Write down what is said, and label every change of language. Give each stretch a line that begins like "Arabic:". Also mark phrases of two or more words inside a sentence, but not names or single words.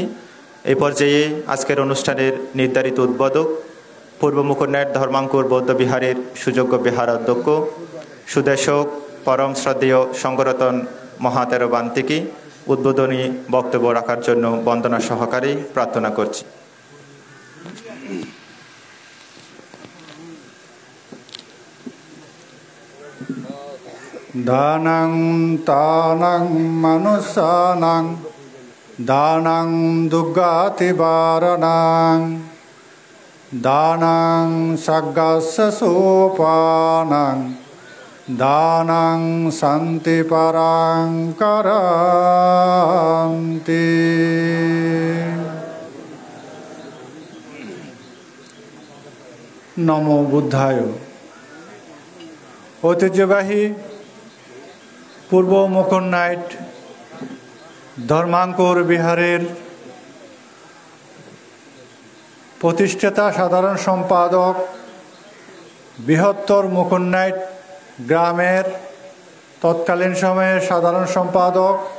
Bangla: এই পর্যায়ে আজকের অনুষ্ঠানের নির্ধারিত উদ্বোধক পূর্ব মুকুটনাথ ধর্মাঙ্কুর বৌদ্ধ বিহারের সুযোগ্য বিহার অধ্যক্ষ সুদেশক পরম শ্রদ্ধেয় সঙ্গরতন মহাতেরো বান্তিকি উদ্বোধনী বক্তব্য রাখার জন্য বন্দনা সহকারে প্রার্থনা করছি।
Pali: দানং তানং মনুষ্যানাং দানং দুর্গাতি বারণাং দানং সগ্গস্য সোপানং দানং শান্তি পরাং করন্তি। নমো বুদ্ধায়।
Bangla: ঐতিহ্যবাহী পূর্ব মুকুটনাথ ধর্মাঙ্কুর বিহারের প্রতিষ্ঠাতা সাধারণ সম্পাদক বৃহত্তর মুকুটনাথ গ্রামের তৎকালীন সময়ের সাধারণ সম্পাদক